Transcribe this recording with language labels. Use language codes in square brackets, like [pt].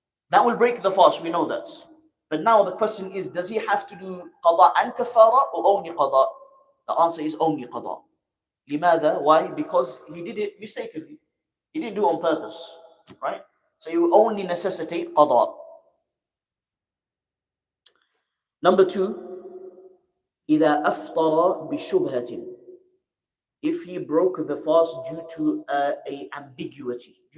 [en] That will break the fast, we know that. But now the question is, does he have to do qada and kafara or only qada? The answer is only qada. [ar] لماذا? [en] Why? Because he did it mistakenly. He didn't do it on purpose, right? So you only necessitate qada. Number two, [ar] إذا أفطر بشبهة. [en] If he broke the fast due to an ambiguity.